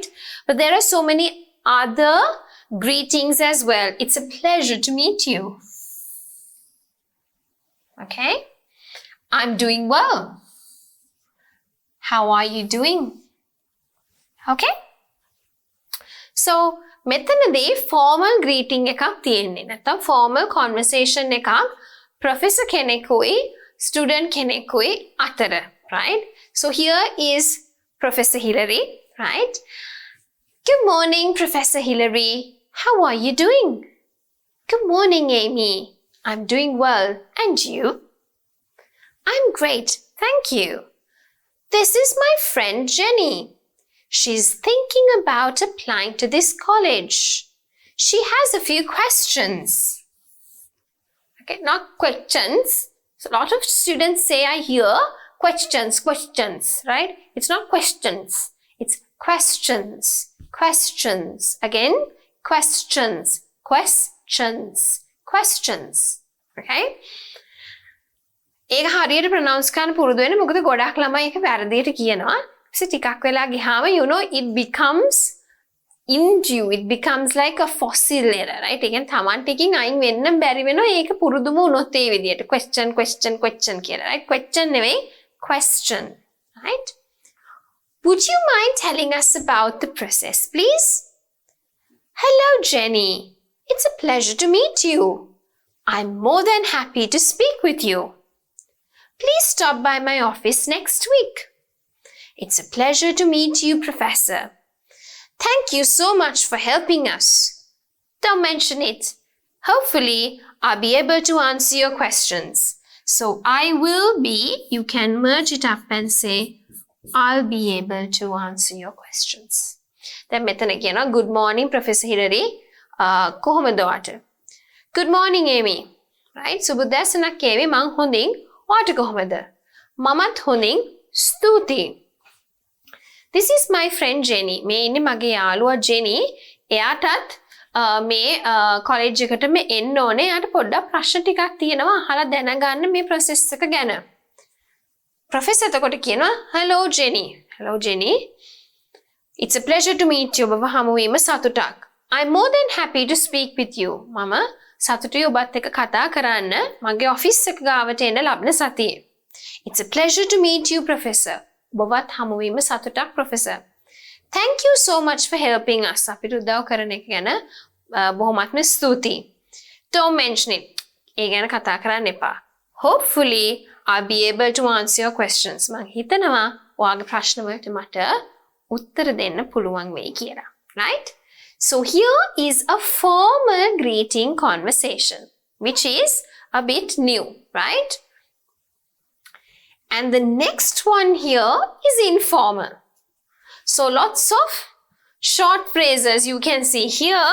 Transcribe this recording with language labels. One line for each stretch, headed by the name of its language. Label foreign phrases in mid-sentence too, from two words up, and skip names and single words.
English: But there are so many other greetings as well. It's a pleasure to meet you. Okay? I'm doing well. How are you doing? Okay?
Sinhala: So, මෙතනදී
English: formal greeting
Sinhala: එකක් තියෙන්නේ. නැත්නම්
English: formal conversation
Sinhala: එකක් professor කෙනෙකුයි student කෙනෙකුයි අතර, right?
English: So here is Professor Hillary, right? Good morning, Professor Hillary. How are you doing? Good morning, Amy. I'm doing well. And you? I'm great, thank you. This is my friend Jenny. She's thinking about applying to this college. She has a few questions. Okay, not questions. So a lot of students say, I hear questions, right? It's not questions. It's questions. Again, questions. Okay?
Sinhala: ඒක හරියට ප්‍රොනවුන්ස් කරන්න පුරුදු වෙන්න මොකද ගොඩක් ළමයි ඒක වැරදියට කියනවා. ටිකක් වෙලා ගියාම
English: it becomes into it becomes like a fossil error, right?
Sinhala: ඒ කියන්නේ තමන්ට එකකින් අයින් වෙන්න බැරි වෙනවා ඒක පුරුදුම වුණොත් ඒ විදියට question කියලා, right? question නෙවෙයි question, right?
English: Would you mind telling us about the process, please? Hello, Jenny. It's a pleasure to meet you. I'm more than happy to speak with you. Please stop by my office next week. It's a pleasure to meet you, Professor. Thank you so much for helping us. Don't mention it. Hopefully, I'll be able to answer your questions. So I will be, you can merge it up and say, I'll be able to answer your questions.
Sinhala: Then මෙතන කියනවා
English: good morning Professor Hilary.
Sinhala: කොහොමද ඔයාට?
English: Good morning Amy. Right?
Sinhala: සුබ දැසනක් Amy. මං හොඳින්. ඔයාට කොහොමද? මමත් හොඳින්. ස්තුතියි.
English: This is my friend Jenny.
Sinhala: මේ ඉන්නේ මගේ යාළුවා Jenny. එයාටත් මේ කොලෙජ් එකටම එන්න ඕනේ. එයාට පොඩ්ඩක් ප්‍රශ්න ටිකක් තියෙනවා අහලා දැනගන්න මේ process එක ගැන. Professor එතකොට කියනවා
English: hello Jenny. Hello Jenny. It's a pleasure to meet you.
Sinhala: ඔබව හමු වීම සතුටක්.
English: I'm more than happy to speak with you.
Sinhala: මම සතුටුයි ඔබත් එක්ක කතා කරන්න මගේ ඔෆිස් එක ගාවට එන්න ලබන සතියේ.
English: It's a pleasure to meet you Professor.
Sinhala: ඔබවත් හමු වීම සතුටක් Professor.
English: Thank you so much for helping us.
Sinhala: අපිට උදව් කරන එක ගැන බොහොමත්ම ස්තුතියි.
English: Don't mention it.
Sinhala: ඒ ගැන කතා කරන්න එපා.
English: Hopefully I'll be able to answer your questions.
Sinhala: මං හිතනවා ඔයාගේ ප්‍රශ්න වලට මට උත්තර දෙන්න පුළුවන් වෙයි කියලා.
English: Right? So here is a formal greeting conversation, which is a bit new, right? And the next one here is informal. So lots of short phrases you can see here.